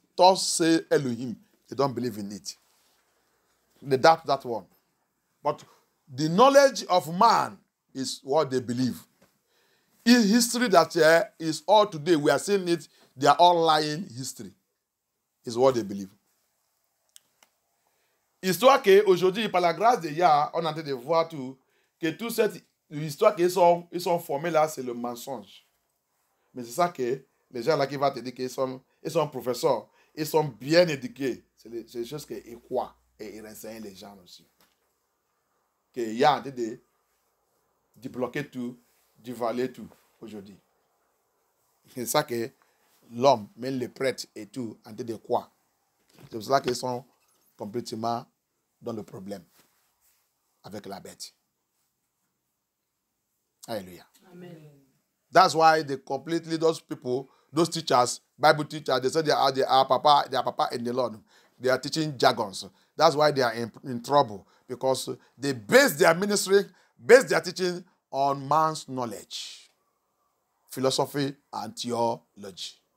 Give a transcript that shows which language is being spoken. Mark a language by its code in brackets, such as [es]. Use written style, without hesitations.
[en] Thus say Elohim. They don't believe in it. They doubt that one. But the knowledge of man is what they believe. In history that is all today, we are seeing it, they are all lying history. Is what they believe. [fr] Histoire qu'aujourd'hui, par la grâce de Yah, on est en train de voir tout, que toute cette histoire qu'ils sont formés là, c'est le mensonge. Mais c'est ça que les gens là qui vont te dire qu'ils sont professeurs, ils sont bien éduqués. C'est les choses qu'ils croient et ils renseignent les gens aussi. Que Yah est en train de bloquer tout, d'évaluer tout aujourd'hui. C'est ça que l'homme, même les prêtres et tout, en train de croire. C'est pour cela qu'ils sont complètement dans le problème avec la bête. [en] Hallelujah. Amen. That's why those people, those teachers, Bible teachers, they say they are papa in the Lord. They are teaching jargons. That's why they are in trouble, because they base their ministry, base their teaching on man's knowledge, philosophy, and theology.